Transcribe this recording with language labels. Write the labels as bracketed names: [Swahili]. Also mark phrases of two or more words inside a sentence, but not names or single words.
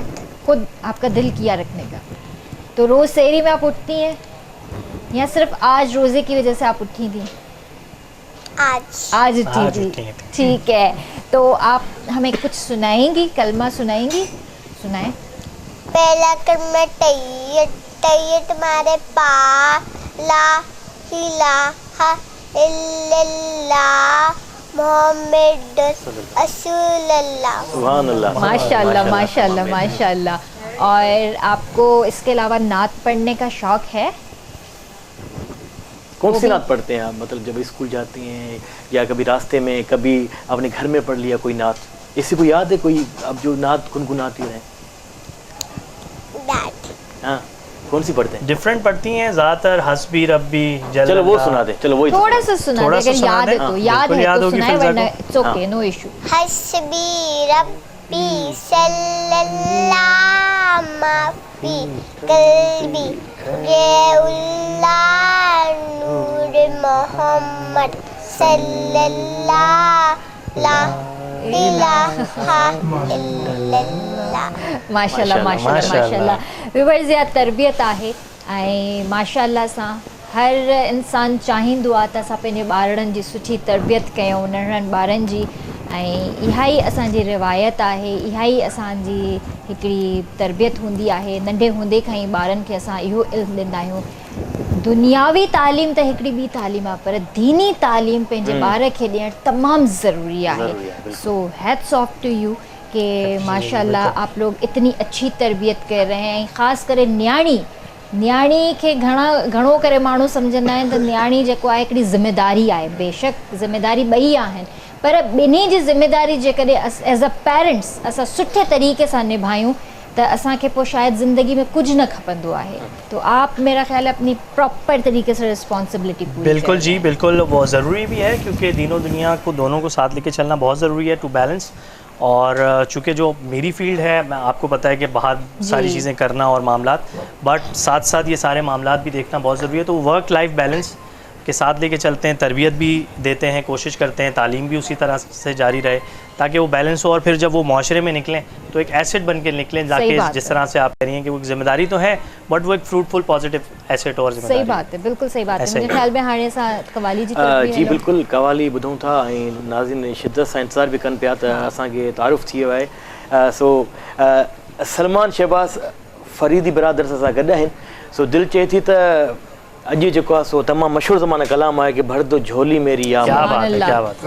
[Hindi] खुद आपका दिल किया रखने का। तो रोज़ सहरी में आप उठती हैं या सिर्फ आज रोज़े की वजह से आप उठी थी? आज उठी थी। ठीक है, तो आप हमें कुछ सुनाएंगी, कलमा सुनाएंगी? सुनाएं। पहला कलमा तैयत तुम्हारे [Arabic] لا إله إلا الله محمد رسول الله. سبحان الله. [Hindi] माशाअल्लाह माशाअल्लाह माशाअल्लाह। और आपको इसके अलावा नात पढ़ने का शौक है? कौन सी नात पढ़ते हैं आप? मतलब जब स्कूल जाती हैं या कभी रास्ते में, कभी अपने घर में पढ़ लिया कोई नात? इसी को याद है कोई अब जो नात गुनगुनाती रहे? डैड। हाँ, कौन सी पढ़ते हैं? डिफरेंट पढ़ती हैं ज़्यादातर, [Arabic] حسبي ربي جل. [Hindi] चलो वो सुना दे, चलो वही थोड़ा सा सुना थोड़ा दे, सा अगर सुना याद दे। है तो हाँ, याद बिल्कुल है याद तो होगी सुनाए, फिर वरना ज़रूर। [English] It's okay, no issue. [Arabic] حسبي ربي صلى الله ما في قلبي غير الله نور محمد صلى الله لا إله إلا الله. [Hindi] माशाल्लाह माशाल्लाह माशाल्लाह। [Sindhi] व्यूअर्स, या तरबियत आहे ऐं माशाल्लाह सां हर इंसान चाहींदो आहे त असां पंहिंजे ॿारनि जी सुठी तरबियत कयूं, नंढड़नि ॿारनि जी, ऐं इहा ई असांजी रिवायत आहे, इहा ई असांजी हिकिड़ी तरबियत हूंदी आहे। नंढे हूंदे खां ई ॿारनि खे असां इहो इल्मु ॾींदा आहियूं। दुनियावी तालीम त हिकिड़ी ॿी तालीम आहे, पर दीनी तालीम पंहिंजे ॿार खे ॾियणु तमामु ज़रूरी आहे। [Hindi] सो [English] Hats off to you [Hindi] कि माशाल्लाह आप लोग इतनी अच्छी तरबियत कर रहे हैं। [Sindhi] ख़ासि करे न्याणी खे घणो करे माण्हू सम्झंदा आहिनि त न्याणी जेको आहे हिकिड़ी ज़िमेदारी आहे। बेशक ज़िमेदारी ॿई आहिनि, पर ॿिन्ही जी ज़िमेदारी जेकॾहिं [English] as a parents [Sindhi] असां सुठे तरीक़े सां निभायूं त असांखे पोइ शायदि ज़िंदगी में कुझु न खपंदो आहे। [Hindi] तो आप मेरा ख्याल है अपनी प्रॉपर तरीके से रिस्पॉन्सिबिलिटी पूरी बिल्कुल जी बिल्कुल, वो ज़रूरी भी है क्योंकि दीनों दुनिया को दोनों को साथ लेके चलना बहुत ज़रूरी है [English] to balance. [Hindi] और चूँकि जो मेरी फील्ड है, मैं आपको पता है कि बाहर सारी चीज़ें करना और मामलात, बट साथ साथ ये सारे मामलात भी देखना बहुत ज़रूरी है। तो [English] work life balance [Hindi] के साथ लेके चलते हैं, तरबियत भी देते हैं, कोशिश करते हैं तालीम भी उसी तरह से जारी रहे ताकि वो बैलेंस हो, और फिर जब वो माशरे में निकलें तो एक एसेट बन के निकलें, जाके जिस तरह से आप कह रही हैं कि वो जिम्मेदारी तो है बट वो एक [English] fruitful positive asset [Hindi] और जिम्मेदारी। सही बात है, बिल्कुल सही बात है। मुझे ख्याल में [Sindhi] हाणे असां कवाली जी जी बिल्कुल, कवाली ॿुधूं था ऐं नाज़रीन शिद्दत सां इंतज़ार बि कनि पिया त असांखे तारुफ़ थी वियो आहे। सो सलमान शहबाज़ फरीदी बिरादर सां गॾु आहिनि। सो दिलि चए थी त अॼु जेको आहे सो तमामु मशहूरु ज़माना कलाम आहे कि भर दो झोली मेरी या [Hindi] क्या बात है, क्या बात है।